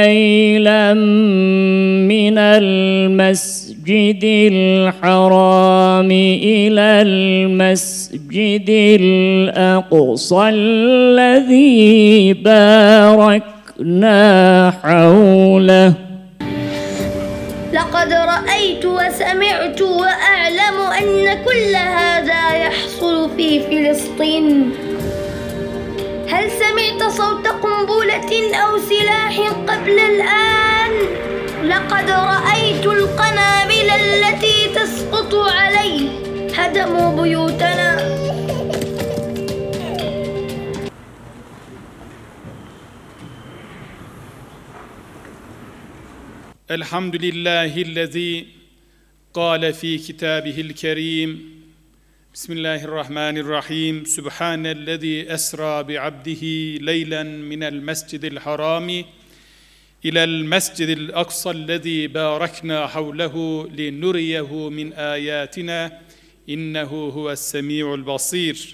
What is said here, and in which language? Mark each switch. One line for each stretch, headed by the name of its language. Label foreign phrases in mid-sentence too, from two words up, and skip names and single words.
Arabic: ليلا من المسجد الحرام إلى المسجد الأقصى الذي باركنا حوله. لقد رأيت وسمعت وأعلم أن كل هذا يحصل في فلسطين. هل سمعت صوت قنبلة أو سلاح قبل الآن؟ لقد رأيت القنابل التي تسقط عليه. هدموا بيوتنا. الحمد لله الذي قال في كتابه الكريم. بسم الله الرحمن الرحيم. سبحان الذي أسرى بعبده ليلا من المسجد الحرام إلى المسجد الأقصى الذي باركنا حوله لنريه من آياتنا إنه هو السميع البصير.